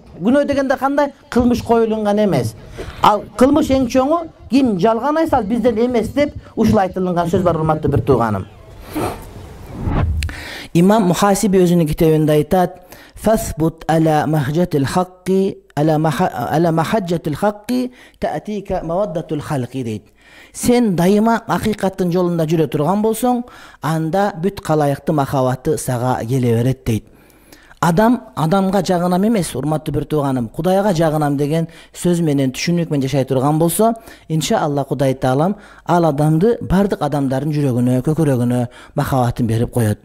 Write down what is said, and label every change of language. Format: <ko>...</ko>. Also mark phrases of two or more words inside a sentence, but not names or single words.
<ky>Күнөө дегенде кандай? Кылмыш коюлунган эмес. Ал кылмыш эң чоңу ким жалган айтса бизден эмес деп ушул айтылган сөз бар урматтуу бир тууганым. Имам Мухасиби өзүнүн китебинде айтат:</ky> <ar>"فاثبت على محجة الحق، على محجة الحق تأتك مودة الخلق" дейт.</ar> <ky>Сен дайыма акыйкаттын жолунда жүрө турган болсоң, анда бүт калайыктын махабаты сага келе берет дейт. Адам адамга жагынам эмес, урматтуу бир тууганым, Кудайга жагынам деген сөз менен түшүнүк менен жашай турган болсо, иншалла Кудай Таалам ал адамды бардык адамдардын жүрөгүнө, көкүрөгүнө махабатын берип коет.</ky>